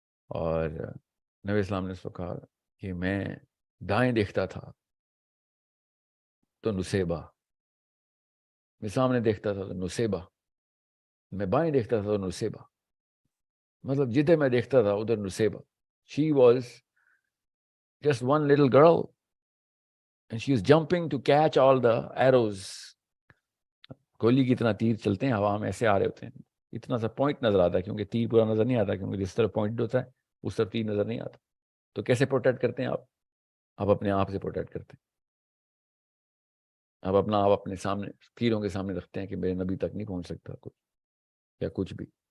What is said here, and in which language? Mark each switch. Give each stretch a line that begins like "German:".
Urdu: اور نبی اسلام نے اس کو کہا کہ میں دائیں دیکھتا تھا تو نصیبہ, میں سامنے دیکھتا تھا تو نصیبہ, میں بائیں دیکھتا تھا تو نصیبہ. مطلب جدھر میں دیکھتا تھا ادھر نصیبہ.
English: She was just one little girl and she was jumping to catch all the arrows.
Urdu: گولی کی اتنا تیر چلتے ہیں ہوا میں, ایسے آ رہے ہوتے ہیں, اتنا سا پوائنٹ نظر آتا ہے کیونکہ تیر پورا نظر نہیں آتا, کیونکہ جس طرف پوائنٹ ہوتا ہے اس طرف تیر نظر نہیں آتا. تو کیسے پروٹیکٹ کرتے ہیں آپ اپنے آپ سے پروٹیکٹ کرتے ہیں. آپ اپنا آپ اپنے سامنے تیروں کے سامنے رکھتے ہیں کہ میرے نبی تک نہیں پہنچ سکتا کچھ یا کچھ بھی.